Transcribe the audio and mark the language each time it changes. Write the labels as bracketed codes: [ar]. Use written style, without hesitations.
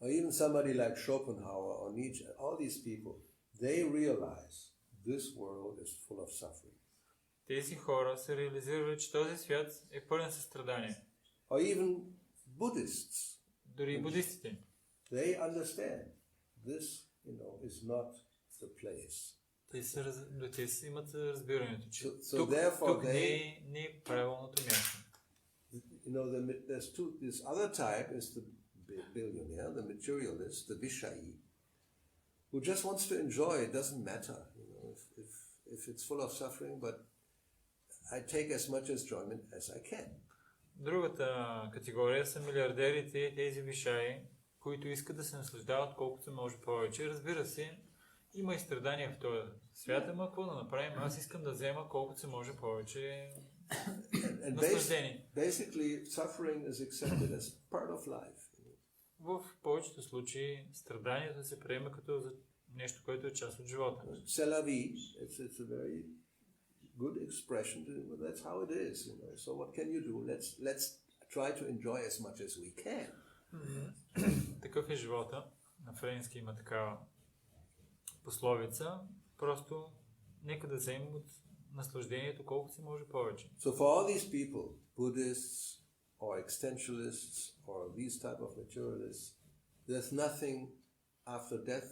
[en] Or even somebody like Schopenhauer or Nietzsche, all these people, they realize this world is full of suffering. [bg] Тези хора са реализирали, че този свят е пълен със страдания. [en] Or even Buddhists. [bg] Дори будистите. [en] They understand this, is not the place. [bg] Те имат разбирането, че тук не е правилното място. [en] There's this other type is the billionaire, the materialist, the Vishayi, who just wants to enjoy. It doesn't matter, if it's full of suffering, but I take as much enjoyment as I can. [bg] Другата категория са милиардерите, тези вишаи, които искат да се наслаждават колкото може повече. Разбира се, има и страдания в този свят, ама какво да направим? Аз искам да взема колкото се може повече наслаждение. [en] Basically, suffering is accepted as part of life. [bg] В повечето случаи страданието се приема като нещо, което е част от живота. [fr] C'est la vie. [en] It's a very good expression. That's how it is. So what can you do? Let's try to enjoy as much as we can. [bg] Такъв е живота. На френски има такава пословица. Просто нека да вземем от наслаждението колкото се може повече. [en] So for all these people, Buddhists or existentialists or these type of materialists, there's nothing after death.